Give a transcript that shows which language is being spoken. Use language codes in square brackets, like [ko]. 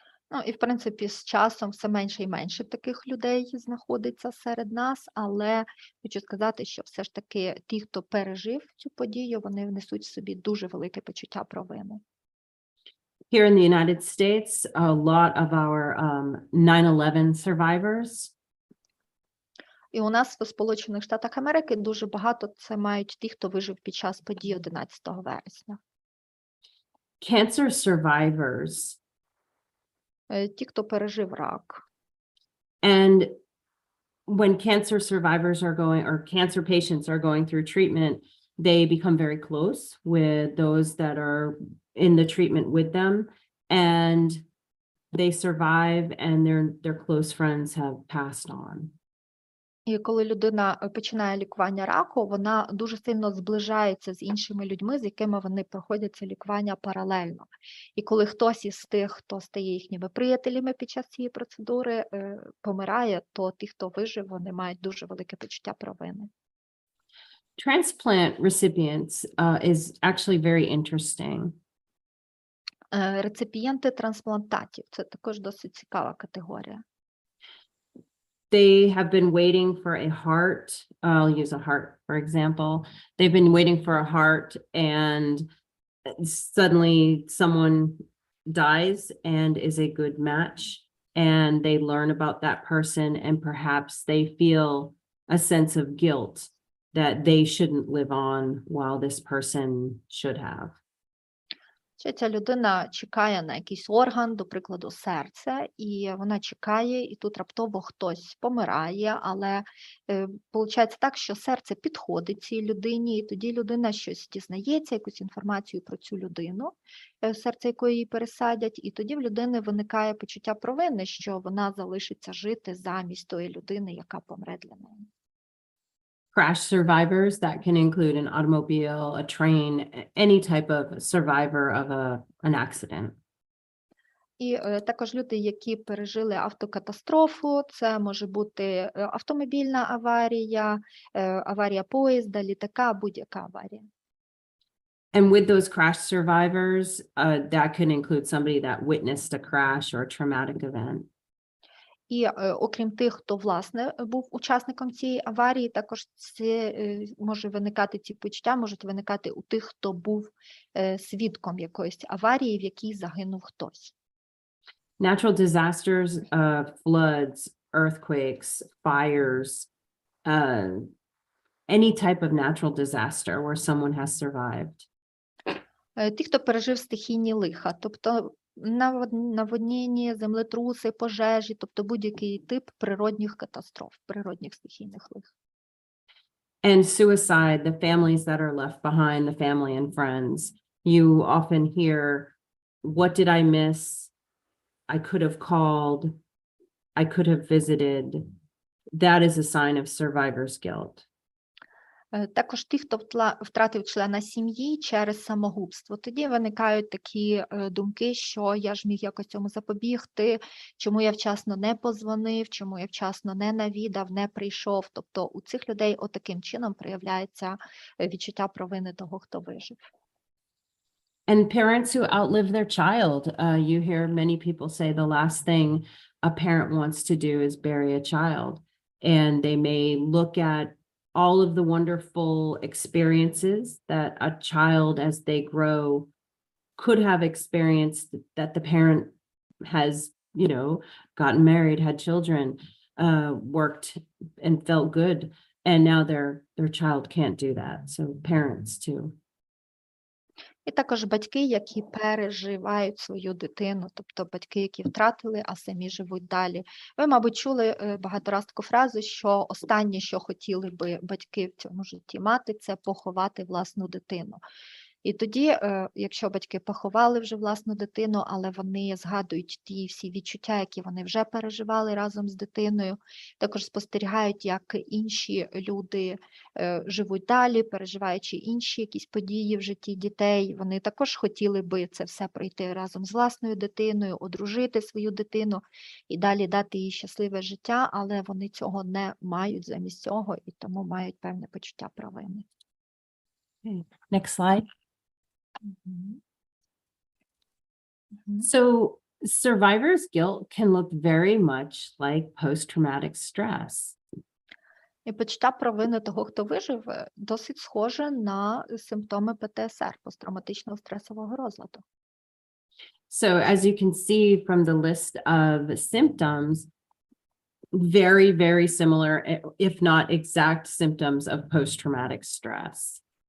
[uk] Ну, і, в принципі, з часом все менше і менше таких людей знаходиться серед нас, але хочу сказати, що все ж таки ті, хто пережив цю подію, вони внесуть в собі дуже велике почуття провини. [en] Here in the United States, a lot of our 9/11 survivors [uk] І у нас в Сполучених Штатах Америки дуже багато це мають ті, хто вижив під час подій 11 вересня. [en] cancer survivors [uk] Ті, хто пережив рак. [en] and when cancer survivors are going or cancer patients are going through treatment, they become very close with those that are in the treatment with them, and they survive and their close friends have passed on. [uk] І коли людина починає лікування раку, вона дуже сильно зближається з іншими людьми, з якими вони проходять це лікування паралельно. І коли хтось із тих, хто стає їхніми приятелями під час цієї процедури, помирає, то ті, хто вижив, вони мають дуже велике почуття провини. [en] Transplant recipients is actually very interesting. [uk] Реципієнти трансплантатів – це також досить цікава категорія. [en] They have been waiting for a heart. I'll use a heart, for example. They've been waiting for a heart and suddenly someone dies and is a good match. And they learn about that person and perhaps they feel a sense of guilt that they shouldn't live on while this person should have. [uk] Що ця людина чекає на якийсь орган, до прикладу, серце, і вона чекає, і тут раптово хтось помирає, але виходить так, що серце підходить цій людині, і тоді людина щось дізнається, якусь інформацію про цю людину, серце якої їй пересадять, і тоді в людини виникає почуття провини, що вона залишиться жити замість тої людини, яка помре для неї. [en] Crash survivors, that can include an automobile, a train, any type of survivor of an accident. [uk] І також люди, які пережили автокатастрофу, це може бути автомобільна аварія, аварія поїзда, літака, будь-яка аварія. [en] And with those crash survivors, that can include somebody that witnessed a crash or a traumatic event. [uk] І окрім тих, хто, власне, був учасником цієї аварії, також може виникати, ці почуття можуть виникати у тих, хто був свідком якоїсь аварії, в якій загинув хтось. [en] Natural disasters, floods, earthquakes, fires, any type of natural disaster where someone has survived. [uk] Ті, хто пережив стихійні лиха, тобто наводнення, землетруси, пожежі, тобто будь-який тип природних катастроф, природних стихійних лих. [en] And suicide, the families that are left behind, the family and friends, you often hear, what did I miss? I could have called, I could have visited. That is a sign of survivor's guilt. [uk] Також ті, хто втратив члена сім'ї через самогубство. Тоді виникають такі думки, що я ж міг якось цьому запобігти, чому я вчасно не позвонив, чому я вчасно не навідав, не прийшов. Тобто у цих людей отаким чином проявляється відчуття провини того, хто вижив. [en] And parents who outlive their child, you hear many people say the last thing a parent wants to do is bury a child. And they may look at all of the wonderful experiences that a child as they grow could have experienced, that the parent has, you know, gotten married, had children, worked and felt good. And now their child can't do that. So parents too. [uk] І також батьки, які переживають свою дитину, тобто батьки, які втратили, а самі живуть далі. Ви, мабуть, чули багато раз таку фразу, що останнє, що хотіли би батьки в цьому житті мати, це поховати власну дитину. І тоді, якщо батьки поховали вже власну дитину, але вони згадують ті всі відчуття, які вони вже переживали разом з дитиною, також спостерігають, як інші люди живуть далі, переживаючи інші якісь події в житті дітей, вони також хотіли би це все пройти разом з власною дитиною, одружити свою дитину і далі дати їй щасливе життя, але вони цього не мають замість цього і тому мають певне почуття провини. [en] Next slide. Мгм. So survivor's guilt can look very much like post-traumatic stress. [uk] І почуття провини того, хто вижив, досить схоже на симптоми ПТСР, посттравматичного стресового розладу. [en] So as you can see from the list of symptoms, very, very similar, if not exact symptoms of post-traumatic stress.